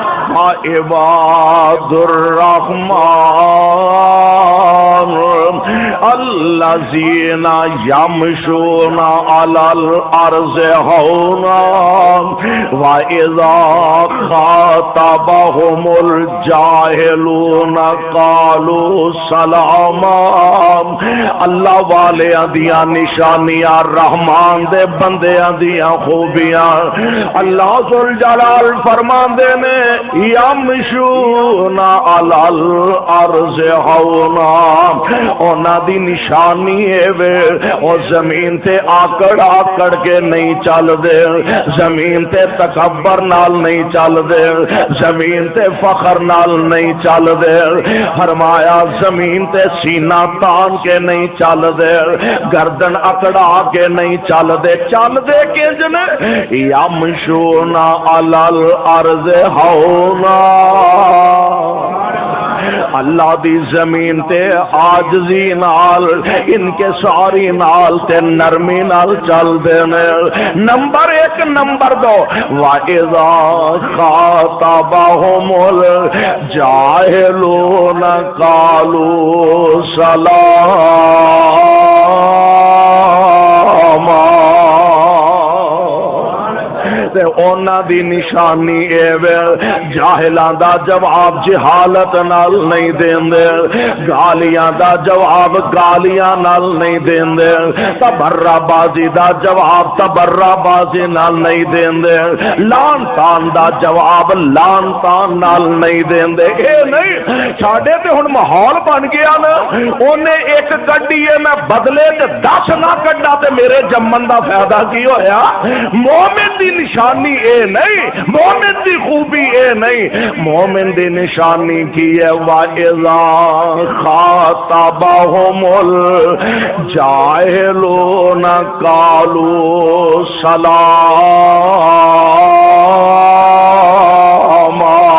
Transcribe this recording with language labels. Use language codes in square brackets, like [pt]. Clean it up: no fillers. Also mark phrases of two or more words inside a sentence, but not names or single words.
[ar] عباد الرحمن الذین یمشون علی الارض ہونا وَإِذَا خَاطَبَهُمُ الْجَاهِلُونَ قَالُوا سَلَامًا۔ [pa] اللہ والیاں دیاں نشانیاں، رحمان دے بندیاں دیاں خوبیاں اللہ ذوالجلال فرماندے نے [ar] یمشون علی الارض [pa] ہونا، انہاں دی نشانی ہے وے او زمین تے آکڑ آکڑ کے نہیں چل دے، زمین تے تکبر نال نہیں چل دے، زمین تے فخر نال نہیں چل دے، فرمایا زمین تے سینہ تان کے نہیں چل دے، گردن اکڑا کے نہیں چل دے کنج نے [ar] یمشون علی الارض [pa] ہونا۔ اللہ دی زمین تے عاجزی نال انکساری نال تے نرمی نال چل دینے۔ نمبر ایک، نمبر دو، [ar] وَإِذَا خَاطَبَهُمُ الْجَاهِلُونَ قَالُوا سَلَامًا۔ [pa] تے اونا دی نشانی اے وے جاہلاں دا جواب جہالت نال نہیں دیندے، گالیاں دا جواب گالیاں نال نہیں دیندے، تبرہ بازی دا جواب تبرہ بازی نال نہیں دیندے، لان تان دا جواب لان تان نال نہیں دیندے۔ اے نہیں ساڈے تے ہن ماحول بن گیا نا، اونے ایک کڈی ہے میں بدلے تے 10 نہ کڈا تے میرے جمن دا فائدہ کی ہویا؟ مومن دی نشانی اے نہیں، مومن دی خوبی اے نہیں، مومن دی نشانی کی ہے [ar] وَإِذَا خَاطَبَهُمُ الْجَاهِلُونَ قَالُوا سَلَامًا۔